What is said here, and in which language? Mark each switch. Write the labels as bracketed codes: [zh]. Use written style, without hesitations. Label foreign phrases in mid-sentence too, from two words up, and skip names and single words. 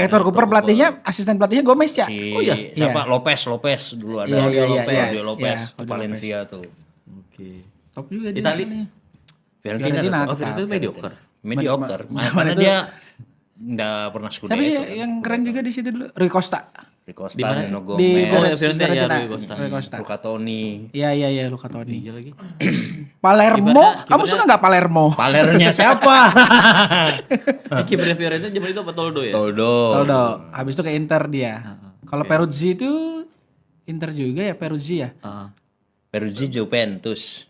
[id] Hector Cooper pelatihnya, asisten pelatihnya Gomez ya. Siapa? Lopez dulu ada. Iya, Claudio Lopez iya, di Valencia tuh. Oke. Top juga dia. Itali. Fiorentina Fiorentina. tetap. Oh, Fiorentina itu mediocre. Mediocre. Zaman Karena itu- dia nggak pernah Siapa Scudetto sih kan. yang keren juga di situ dulu? Rui Costa. Di Costa, Di mana? Nuno Di Gomez, Fiorentina ya, Fiorentina. Rui Costa. Rui Costa. Luca Toni. Iya, Luca Toni. Iya lagi. Palermo, kamu suka nggak Palermo? Palernya siapa? Kipernya Fiorentina zaman itu apa Toldo ya? Toldo. Toldo. Habis itu ke Inter dia. Kalau Peruzzi itu Inter juga ya, Peruzzi ya. Heeh. Peruzzi Juventus.